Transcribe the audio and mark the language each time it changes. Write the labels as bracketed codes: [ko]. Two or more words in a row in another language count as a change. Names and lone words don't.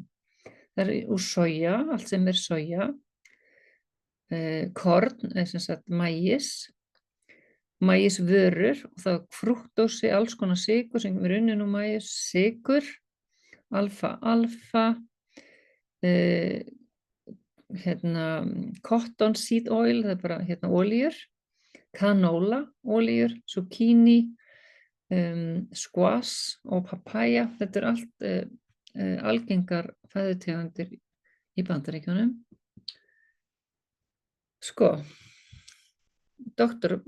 [is] Það er úr soja, allt sem er soja, korn, sem sagt maísvörur, og þá frúktósi, alls konar sykur sem er unnin úr maís, sykur, alfa, [en] cotton seed oil, [is] það er bara olíur, canola olíur, zucchini, squash og papaya. Þetta er allt algengar fæðutegundir í Bandaríkjunum. Sko, Dr.